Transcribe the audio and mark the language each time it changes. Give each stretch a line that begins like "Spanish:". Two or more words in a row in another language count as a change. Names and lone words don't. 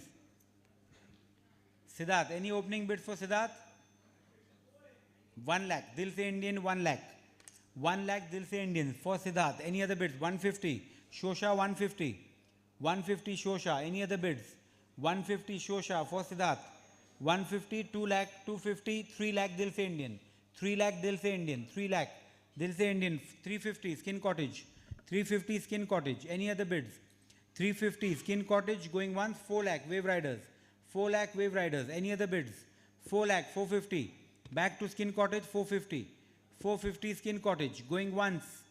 English: Siddharth, any opening bids for Siddharth? 1 lakh. Dil se Indian, 1 lakh. 1 lakh Dil se Indian for Siddharth. Any other bids? 150. Shosha, 150. 150 Shosha. Any other bids? 150 Shosha for Siddharth. 150, 2 lakh, 250, 3 lakh Dil se Indian. 3 lakh Dil se Indian. 3 lakh Dil se Indian. 350 Skin Cottage. 350 Skin Cottage. Any other bids? 350 Skin Cottage going once. 4 lakh Wave Riders. 4 lakh Wave Riders. Any other bids? 4 lakh 450. Back to Skin Cottage 450. 450 Skin Cottage going once.